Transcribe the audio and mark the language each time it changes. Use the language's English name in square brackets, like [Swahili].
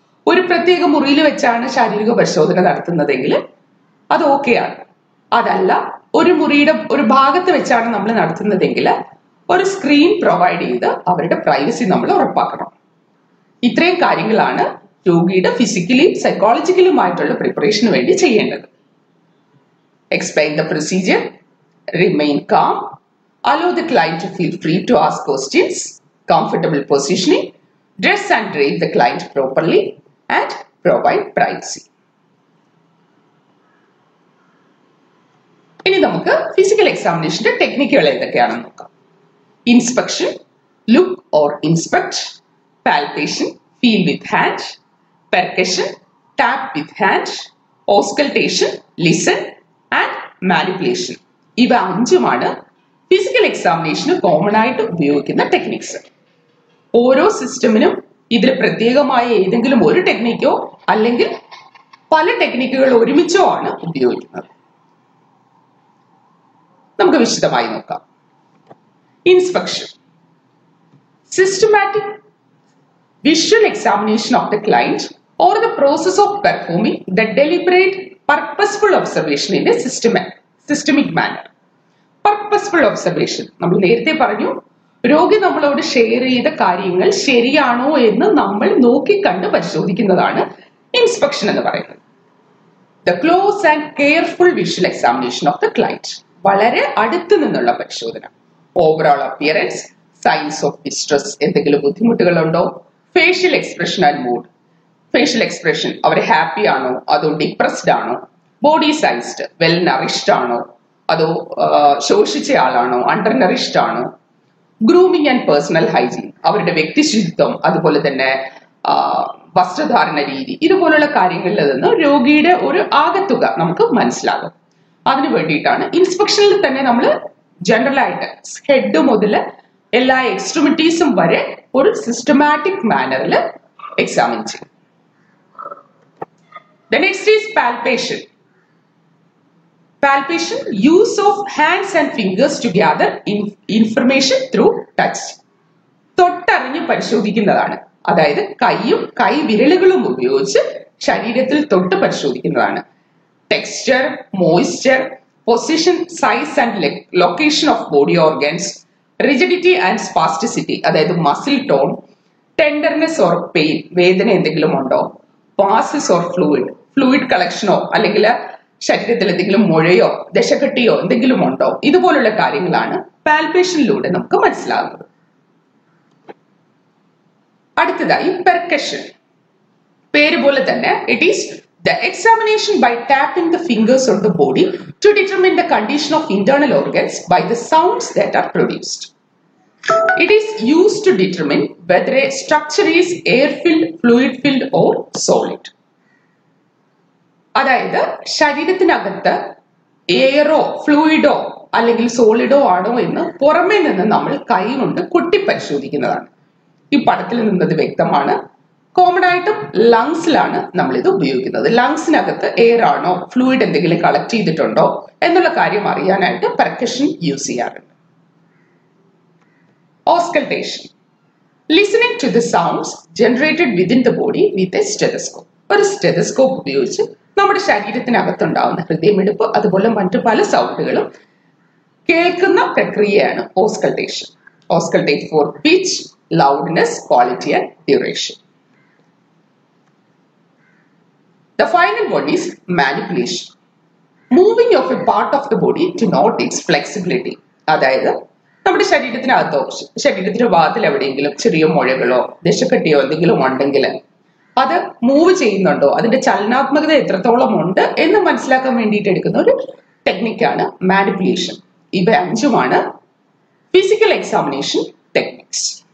[Malayalam] ഒരു പ്രത്യേക മുറിയിൽ വെച്ചാണ് ശാരീരിക പരിശോധന നടത്തുന്നതെങ്കിൽ അത് ഓക്കെയാണ്. അതല്ല, ഒരു മുറിയുടെ ഒരു ഭാഗത്ത് വെച്ചാണ് നമ്മൾ നടത്തുന്നതെങ്കിൽ ഒരു സ്ക്രീൻ പ്രൊവൈഡ് ചെയ്ത് അവരുടെ പ്രൈവസി നമ്മൾ ഉറപ്പാക്കണം. ഇത്രയും കാര്യങ്ങളാണ് രോഗിയുടെ ഫിസിക്കലിയും സൈക്കോളജിക്കലുമായിട്ടുള്ള പ്രിപ്പറേഷന് വേണ്ടി ചെയ്യേണ്ടത്. [English] Explain the procedure, remain calm, allow the client to feel free to ask questions, comfortable positioning, dress and drape the client properly, and provide privacy. [Malayalam] ഇനി നമുക്ക് ഫിസിക്കൽ എക്സാമിനേഷന്റെ ടെക്നിക്കുകൾ ഏതൊക്കെയാണെന്ന് നോക്കാം. [English] Inspection, look or inspect, palpation, feel with hand, percussion, tap with hand, auscultation, listen and manipulation. [Malayalam] ഇവ 5ഉമാണ് physical എക്സാമിനേഷന് common ആയിട്ട് ഉപയോഗിക്കുന്ന techniques. ഓരോ സിസ്റ്റമിനും ഇതിൽ പ്രത്യേകമായ ഏതെങ്കിലും ഒരു ടെക്നിക്കോ അല്ലെങ്കിൽ പല ടെക്നിക്കുകൾ ഒരുമിച്ചോ ആണ് ഉപയോഗിക്കുന്നത്. നമുക്ക് വിശദമായി നോക്കാം. Inspection. [English] Systematic visual examination of the client or the process of performing the deliberate purposeful observation in a systemic manner. Purposeful observation. [Malayalam] നമ്മൾ നേരത്തെ പറഞ്ഞു, രോഗി നമ്മളോട് ഷെയർ ചെയ്ത കാര്യങ്ങൾ ശരിയാണോ എന്ന് നമ്മൾ നോക്കിക്കണ്ട് പരിശോധിക്കുന്നതാണ് ഇൻസ്പെക്ഷൻ എന്ന് പറയുന്നത്. [English] The close and careful visual examination of the client. [Malayalam] വളരെ അടുത്ത് നിന്നുള്ള പരിശോധന. [English] overall appearance, signs of distress, [Malayalam] എന്തെങ്കിലും ബുദ്ധിമുട്ടുകളുണ്ടോ, [English] Facial expression and mood. [Malayalam] Facial expression, our happy ആണോ അതോ ഡിപ്രസ്ഡ് ആണോ, ബോഡി സൈസ്ഡ്, വെൽ നറിഷ്ഡ് ആണോ അതോ ശോഷിച്ച ആളാണോ, അണ്ടർ നറിഷ്ഡ് ആണോ. ഗ്രൂമിംഗ് ആൻഡ് പേഴ്സണൽ ഹൈജീൻ, അവരുടെ വ്യക്തി ശുചിത്വം, അതുപോലെ തന്നെ വസ്ത്രധാരണ രീതി, ഇതുപോലുള്ള കാര്യങ്ങളിൽ നിന്ന് രോഗിയുടെ ഒരു ആകത്തുക നമുക്ക് മനസ്സിലാകും. അതിനു വേണ്ടിയിട്ടാണ് ഇൻസ്പെക്ഷനിൽ തന്നെ നമ്മൾ ജനറൽ ആയിട്ട് ഹെഡ് മുതൽ എല്ലാ എക്സ്ട്രിമിറ്റീസും വരെ ഒരു സിസ്റ്റമാറ്റിക് മാനറിൽ എക്സാമിൻ ചെയ്യും. [English] The next is palpation. Palpation, use of hands and fingers to gather information through touch. [Malayalam] തൊട്ടറിഞ്ഞ് പരിശോധിക്കുന്നതാണ്. അതായത് കൈയും കൈവിരലുകളും ഉപയോഗിച്ച് ശരീരത്തിൽ തൊട്ട് പരിശോധിക്കുന്നതാണ്. [English] Texture, moisture, position, size and location of body organs, rigidity and spasticity, [Malayalam] അതായത് muscle tone, tenderness or pain, വേദന എന്തെങ്കിലും ഉണ്ടോ, passes or fluid കളക്ഷനോ അല്ലെങ്കിൽ ശരീരത്തിൽ എന്തെങ്കിലും മുഴയോ ദശകട്ടിയോ എന്തെങ്കിലും ഉണ്ടോ, ഇതുപോലുള്ള കാര്യങ്ങളാണ് പാൽപേഷനിലൂടെ നമുക്ക് മനസ്സിലാകുന്നത്. അടുത്തതായി പെർക്കഷൻ. പേര് പോലെ തന്നെ [English] It is the examination by tapping the fingers on the body to determine the condition of internal organs by the sounds that are produced. It is used to determine whether a structure is air-filled, fluid-filled or solid. [Malayalam] അതായത് ശരീരത്തിനകത്ത് aero ഫ്ലൂയിഡോ അല്ലെങ്കിൽ സോളിഡോ ആണോ എന്ന് പുറമേ നിന്ന് നമ്മൾ കൈ കൊണ്ട് കൊട്ടി പരിശോധിക്കുന്നതാണ്. ഈ പടത്തിൽ നിന്നത് വ്യക്തമാണ്. കോമൺ ആയിട്ടും ലങ്സിലാണ് നമ്മൾ ഇത് ഉപയോഗിക്കുന്നത്. ലങ്സിനകത്ത് എയർ ആണോ ഫ്ലൂയിഡ് എന്തെങ്കിലും കളക്ട് ചെയ്തിട്ടുണ്ടോ എന്നുള്ള കാര്യം അറിയാനായിട്ട് പെർക്കഷൻ യൂസ് ചെയ്യാറുണ്ട്. [English] Auscultation. Listening to the sounds generated within the body with a stethoscope. [Malayalam] ഒരു സ്റ്റെതസ്കോപ്പ് ഉപയോഗിച്ച് നമ്മുടെ ശരീരത്തിനകത്തുണ്ടാവുന്ന ഹൃദയമിടിപ്പ് അതുപോലെ മറ്റു പല സൗണ്ടുകളും കേൾക്കുന്ന പ്രക്രിയയാണ് auscultation. [English] Auscultate for pitch, loudness, quality and duration. The final one is manipulation. Moving of a part of the body to note its flexibility. [Malayalam] അതായത് നമ്മുടെ ശരീരത്തിനകത്തോ ശരീരത്തിന്റെ ഭാഗത്തിൽ എവിടെയെങ്കിലും ചെറിയ മുഴകളോ ദശക്കട്ടിയോ എന്തെങ്കിലും ഉണ്ടെങ്കിൽ അത് മൂവ് ചെയ്യുന്നുണ്ടോ, അതിന്റെ ചലനാത്മകത എത്രത്തോളം ഉണ്ട് എന്ന് മനസ്സിലാക്കാൻ വേണ്ടിയിട്ട് എടുക്കുന്ന ഒരു ടെക്നിക്കാണ് മാനിപ്പുലേഷൻ. ഇവ 5ഉമാണ് ഫിസിക്കൽ എക്സാമിനേഷൻ ടെക്നിക്സ്.